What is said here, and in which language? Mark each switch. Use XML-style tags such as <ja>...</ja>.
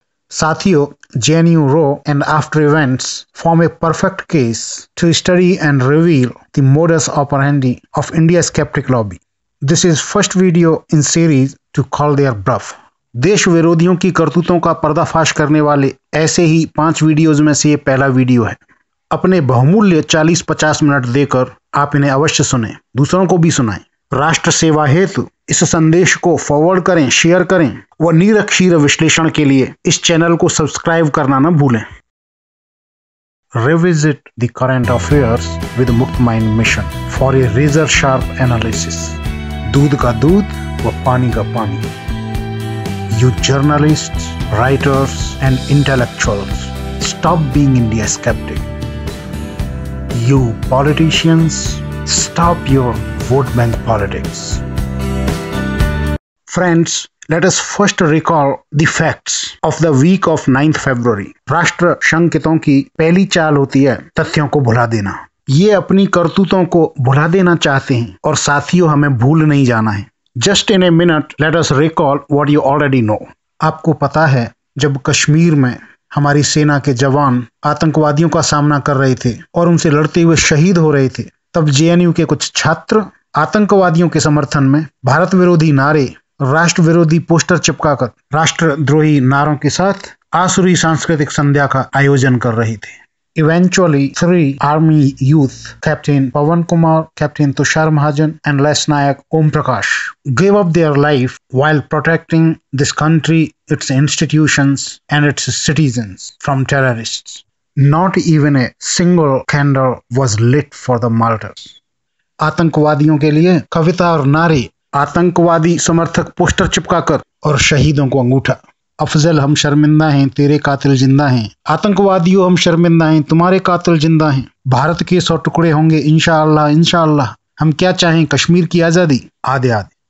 <en>साथियों, JNU Roe and after events form a perfect case to study and reveal the modus operandi of India's skeptic lobby. This is first video in series to call their bluff.</en> <hi>देश विरोधियों की करतूतों का पर्दाफाश करने वाले ऐसे ही 5 videos में से ये पहला वीडियो है। अपने बहुमूल्य 40-50 मिनट देकर आप इन्हें अवश्य सुनें, दूसरों को भी सुनाएं। राष्ट्र सेवा हेतु इस संदेश को फॉरवर्ड करें, शेयर करें व निरक्षीर विश्लेषण के लिए इस चैनल को सब्सक्राइब करना न भूलें।</hi> <en>Revisit the current affairs with मुक्त mind mission for a razor sharp analysis.</en> <hi>दूध का दूध व पानी का पानी।</hi> <en>You journalists, writers and intellectuals, stop being India skeptic. You politicians, stop your vote bank politics. Friends, let us first recall the facts of the week of 9th February.</en> <hi>राष्ट्र शंकितों की पहली चाल होती है तथ्यों को भुला देना। ये अपनी करतूतों को भुला देना चाहते हैं और साथियों हमें भूल नहीं जाना है।</hi> <en>Just in a minute, let us recall what you already know.</en> <hi>आपको पता है जब कश्मीर में हमारी सेना के जवान आतंकवादियों का सामना कर रहे थे और उनसे लड़ते हुए शहीद हो रहे थे, तब JNU के कुछ छात्र आतंकवादियों के समर्थन में भारत विरोधी नारे, राष्ट्र विरोधी पोस्टर चिपकाकर राष्ट्रद्रोही नारों के साथ आसुरी सांस्कृतिक संध्या का आयोजन कर रहे थे।</hi> <en>Eventually, 3 army youth, Captain Pawan Kumar, Captain Tushar Mahajan and Lance Nayak Om Prakash, gave up their life while protecting this country, its institutions and its citizens from terrorists. Not even a single candle was lit for the martyrs.</en> <hi>आतंकवादियों के लिए कविता और नारे, आतंकवादी समर्थक poster चिपकाकर और शहीदों को अंगूठा। अफजल हम शर्मिंदा हैं, तेरे कातिल जिंदा हैं। आतंकवादियों हम शर्मिंदा हैं, तुम्हारे कातिल जिंदा हैं। भारत के 100 टुकड़े होंगे इंशाअल्लाह इंशाअल्लाह। हम क्या चाहें, कश्मीर की आजादी, आदि आदि।</hi>